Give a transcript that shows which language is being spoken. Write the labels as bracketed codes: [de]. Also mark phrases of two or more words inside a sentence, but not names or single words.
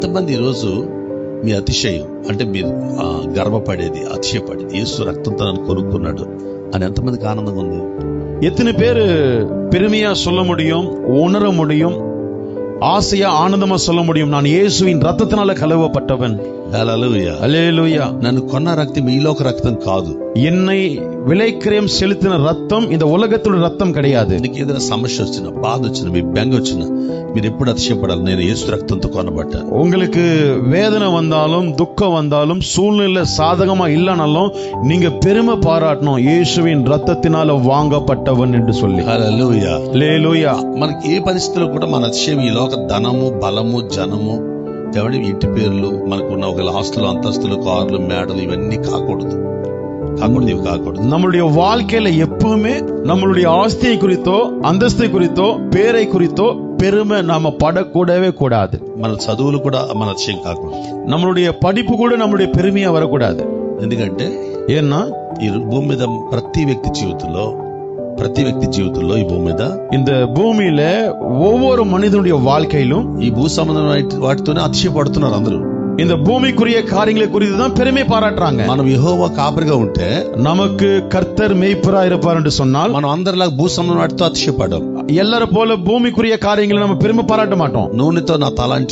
[te] ఎంతమంది ఈరోజు మీ అతిశయం అంటే మీరు గర్వపడేది, అతిశయపడేది యేసు రక్తంతో నన్ను కొనుక్కున్నాడు అని ఎంతమందికి ఆనందంగా ఉంది? [ta] எத்தனை பேர் பெருமையா சொல்ல முடியும், உணர முடியும், ஆசையா ஆனந்தமா சொல்ல முடியும், நான் இயேசுவின் ரத்தத்தினால கழுவப்பட்டவன். [te] హల్లెలూయా. [ta] அல்லேலூயா. [te] నన్ను కొన్న రక్తం ఈ లోక రక్తం కాదు. [ta] என்னை விலைக்கிரயம் செலுத்தின ரத்தம் இந்த உலகத்தோட ரத்தம் கிடையாது. [te] నీకు ఏదైనా సమస్య వచ్చినా, బాధ వచ్చినా, మీ బెంగ వచ్చినా మీరు ఎప్పుడు అతిశయపడాలి, నేను యేసు రక్తంతో కొనబడ్డాను. [ta] உங்களுக்கு வேதனை வந்தாலும் துக்கம் வந்தாலும் சூழ்நிலை சாதகமா இல்லைனாலும் நீங்க பெருமை பாராட்டணும், இயேசுவின் ரத்தத்தினால வாங்கப்பட்டவன் என்று சொல்லி. [te] హల్లెలూయా. [ta] அல்லேலூயா. [te] మనకి ఏ పరిస్థితుల్లో కూడా మన అతిశయం ఈ లోక ధనము, బలము, జనము, ఎవరి ఇంటి పేర్లు, మనకున్న ఒక ఆస్తులు, అంతస్తులు, కార్లు, మేడలు ఇవన్నీ కాకూడదు. ఇవి కాకూడదు. [ta] நம்மளுடைய வாழ்க்கையில எப்பவுமே நம்மளுடைய ஆஸ்தியை குறித்தோ, அந்தஸ்தை குறித்தோ, பேரை குறித்தோ பெருமை நாம படக்கூடவே கூடாது. [te] మన చదువులు కూడా మన అతిశయం కాకూడదు. [ta] நம்மளுடைய படிப்பு கூட நம்மளுடைய பெருமையா வரக்கூடாது. [te] ఎందుకంటే [ta] ஏன்னா [te] ఈ భూమి మీద ప్రతి వ్యక్తి జీవితంలో ఈ భూమి మీద, [ta] இந்த பூமியில ஒவ்வொரு மனிதனுடைய வாழ்க்கையிலும் [te] ఈ భూ సంబంధం వాటితోనే అతిశయపడుతున్నారు అందరూ. [ta] இந்த பூமிக்குரிய காரியங்களை குறித்து தான் பெருமை பாராட்டுறாங்க. [te] మనం యెహోవా కాపరిగా ఉంటే, [ta] நமக்கு கர்த்தர் மேய்ப்பரா இருப்பார் என்று சொன்னால் [te] మనం అందరిలాగా భూ సంబంధం వాటితో అతిశయపడం. [ta] எல்லாரும் போல பூமிக்குரிய காரியங்களை நம்ம பெருமை பாராட்ட மாட்டோம். [te] నూనెతో నా తలాంటి